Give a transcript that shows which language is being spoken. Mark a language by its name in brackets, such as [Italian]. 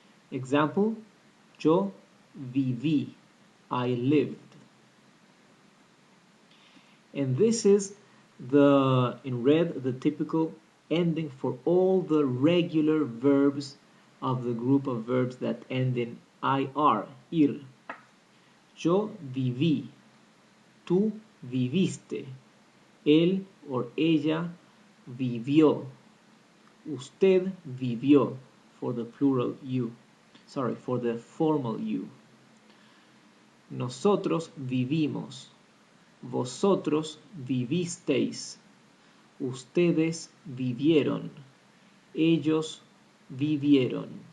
[English] Example, [Spanish] yo viví, [English] I lived. And this is in red, the typical ending for all the regular verbs of the group of verbs that end in IR, ir. [Spanish] Yo viví, tú viviste, él or ella vivió, usted vivió, [English] for the plural you. Sorry, for the formal you. [Spanish] Nosotros vivimos, vosotros vivisteis, ustedes vivieron, ellos vivieron.